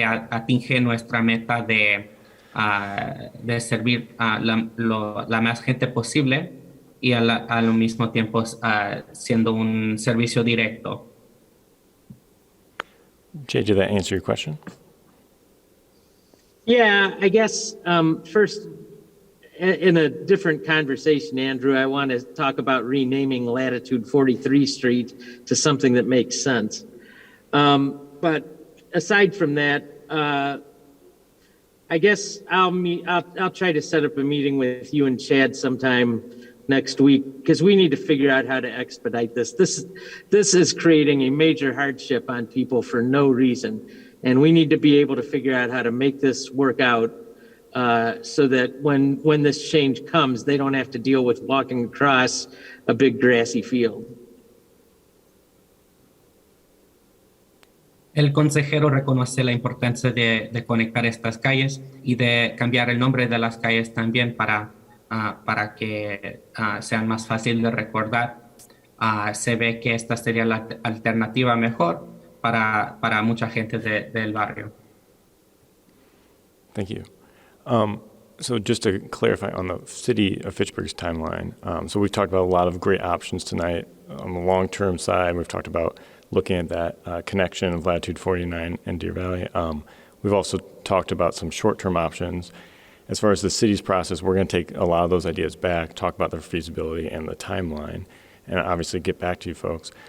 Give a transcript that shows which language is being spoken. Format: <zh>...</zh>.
<es>atinge nuestra meta de servir a la más gente posible y al mismo tiempo siendo un servicio directo.</es> <en>Jay, did that answer your question? Yeah, I guess first, in a different conversation, Andrew, I want to talk about renaming Latitude 43 Street to something that makes sense. But aside from that, I guess I'll try to set up a meeting with you and Chad sometime next week, because we need to figure out how to expedite this. This is creating a major hardship on people for no reason. And we need to be able to figure out how to make this work out so that when this change comes, they don't have to deal with walking across a big grassy field.</en> <es>El consejero reconoce la importancia de conectar estas calles y de cambiar el nombre de las calles también para que sean más fácil de recordar. Se ve que esta sería la alternativa mejor para mucha gente del barrio.</es> <en>Thank you. So just to clarify on the city of Fitchburg's timeline, so we've talked about a lot of great options tonight. On the long-term side, we've talked about looking at that connection of Latitude 49 and Deer Valley. We've also talked about some short-term options. As far as the city's process, we're going to take a lot of those ideas back, talk about their feasibility and the timeline, and obviously get back to you folks.</en>